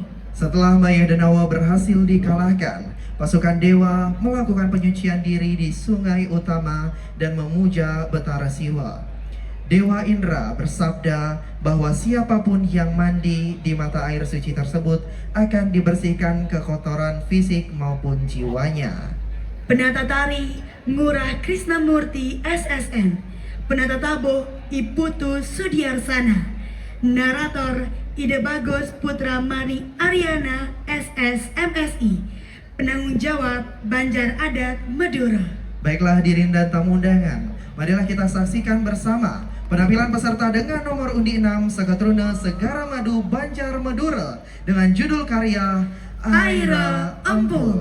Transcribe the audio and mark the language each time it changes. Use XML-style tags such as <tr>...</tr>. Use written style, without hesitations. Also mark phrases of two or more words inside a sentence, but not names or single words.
<id>Setelah Maya Denawa berhasil dikalahkan, pasukan dewa melakukan penyucian diri di sungai utama dan memuja Betara Siwa. Dewa Indra bersabda bahwa siapapun yang mandi di mata air suci tersebut akan dibersihkan kekotoran fisik maupun jiwanya. Penata tari Ngurah Krisnamurti SSN, penata tabuh Iputu Sudiarsana, narator Ide Bagus Putra Mari Ariana SS MSI, penanggung jawab Banjar Adat Madura. Baiklah hadirin dan tamu undangan, marilah kita saksikan bersama penampilan peserta dengan nomor undi 6 Seketruna Segara Madu Banjar Madura dengan judul karya Aira Empul.</id>